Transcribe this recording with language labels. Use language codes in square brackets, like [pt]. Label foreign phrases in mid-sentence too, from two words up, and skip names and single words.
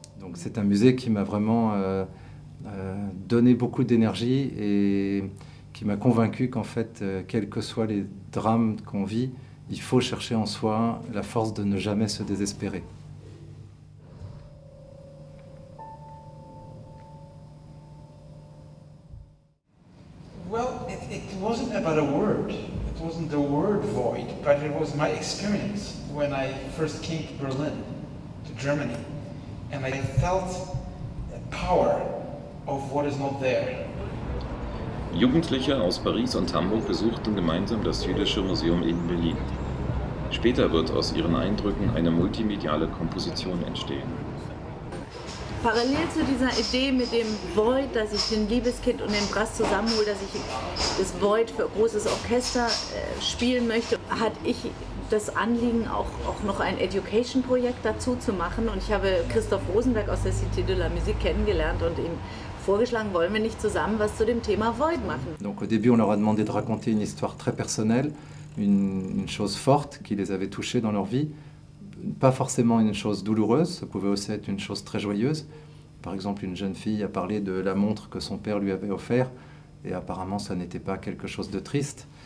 [fr] Donc c'est un musée qui m'a vraiment donné beaucoup d'énergie et qui m'a convaincu qu'en fait, quels que soient les drames qu'on vit, il faut chercher en soi la force de ne jamais se désespérer. [en] Well, it wasn't about a word. It wasn't the word void, but it was my experience when I first came to Berlin, to Germany, and I felt the power of what is not there. [de] Jugendliche aus Paris und Hamburg besuchten gemeinsam das Jüdische Museum in Berlin. Später wird aus ihren Eindrücken eine multimediale Komposition entstehen. Parallel zu dieser Idee mit dem Void, dass ich den Liebeskind und den Brass zusammenhole, dass ich das Void für großes Orchester spielen möchte, hatte ich das Anliegen, auch noch ein Education-Projekt dazu zu machen. Und ich habe Christoph Rosenberg aus der Cité de la Musique kennengelernt und ihm vorgeschlagen, wollen wir nicht zusammen was zu dem Thema Void machen. [fr] Donc au début, on leur a demandé de raconter une histoire très personnelle, une chose forte qui les avait touchés dans leur vie. Pas forcément une chose douloureuse, ça pouvait aussi être une chose très joyeuse. Par exemple, une jeune fille a parlé de la montre que son père lui avait offert, et apparemment ça n'était pas quelque chose de triste.